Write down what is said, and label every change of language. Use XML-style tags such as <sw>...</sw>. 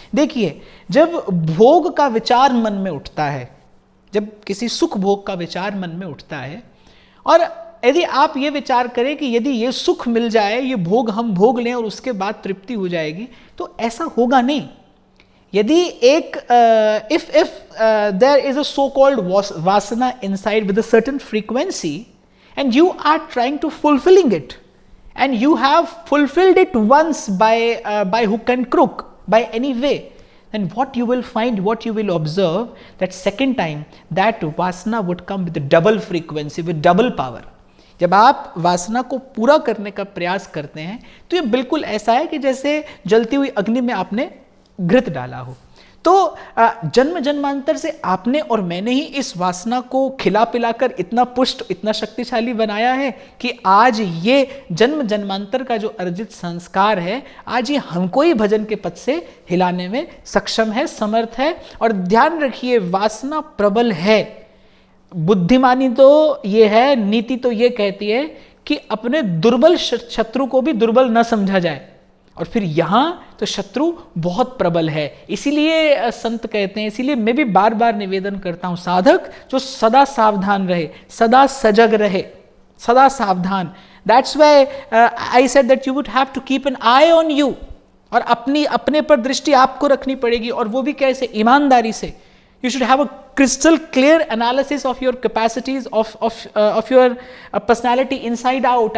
<hi>देखिए, जब भोग का विचार मन में उठता है, जब किसी सुख भोग का विचार मन में उठता है, और यदि आप ये विचार करें कि यदि ये सुख मिल जाए, ये भोग हम भोग लें और उसके बाद तृप्ति हो जाएगी, तो ऐसा होगा नहीं। यदि एक</hi> <en>if there is a so-called vasana inside with a certain frequency and you are trying to fulfilling it and you have fulfilled it once by hook and crook, by any way, then what you will find, what you will observe, that second time that vasana would come with a double frequency, with double power.</en> <hi>जब आप वासना को पूरा करने का प्रयास करते हैं तो ये बिल्कुल ऐसा है कि जैसे जलती हुई अग्नि में आपने घृत डाला हो। तो जन्म जन्मांतर से आपने और मैंने ही इस वासना को खिला पिलाकर इतना पुष्ट, इतना शक्तिशाली बनाया है कि आज ये जन्म जन्मांतर का जो अर्जित संस्कार है, आज ये हमको ही भजन के पथ से हिलाने में सक्षम है, समर्थ है। और ध्यान रखिए, वासना प्रबल है। बुद्धिमानी तो ये है, नीति तो ये कहती है कि अपने दुर्बल शत्रु को भी दुर्बल न समझा जाए, और फिर यहाँ तो शत्रु बहुत प्रबल है। इसीलिए संत कहते हैं, इसीलिए मैं भी बार बार निवेदन करता हूँ, साधक जो सदा सावधान रहे, सदा सजग रहे, सदा सावधान।</hi> <en>that's why I said that you would have to keep an eye on you,</en> <hi>और अपने पर दृष्टि आपको रखनी पड़ेगी, और वो भी कैसे? ईमानदारी से।</hi> <en>You should have a crystal clear analysis of your capacities, of your personality inside out.</en>